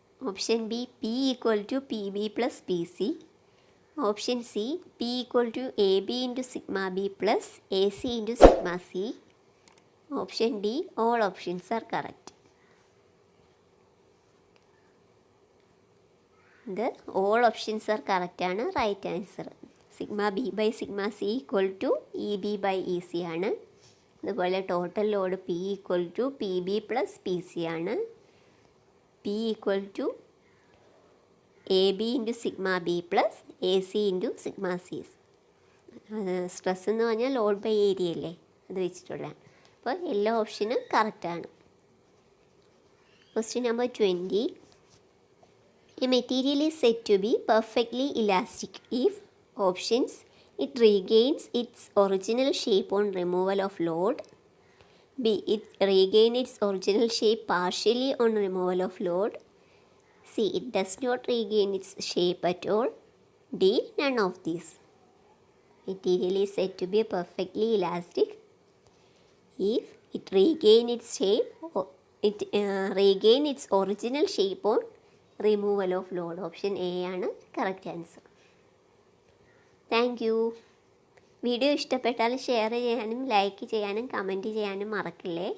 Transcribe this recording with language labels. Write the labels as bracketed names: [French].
[English] Option B P equal to PB plus PC. Option C P equal to AB into sigma B plus AC into sigma C. Option D all options are correct. The all options are correct ആണ് right answer. Sigma B by sigma C equal to E B by E C ആണ്. അതുപോലെ total load P equal to P B plus P C ആണ്. P equal to A B into sigma B plus A C into sigma C. [Malayalam] Stress എന്ന് പറഞ്ഞാൽ load by area അല്ലേ, അത് വെച്ചിട്ടുള്ളതാണ്. അപ്പോൾ എല്ലാ ഓപ്ഷനും കറക്റ്റാണ്. Question number 20. [English] A material is said to be perfectly elastic if options it regains its original shape on removal of load, B it regain its original shape partially on removal of load, C it does not regain its shape at all, D none of these. Material is said to be perfectly elastic if it regain its shape or it regain its original shape on removal of load. Option A ആണ് correct answer. Thank you. [Malayalam] Video ഇഷ്ടപ്പെട്ടാൽ share ചെയ്യാനും like ചെയ്യാനും comment ചെയ്യാനും മറക്കില്ലേ.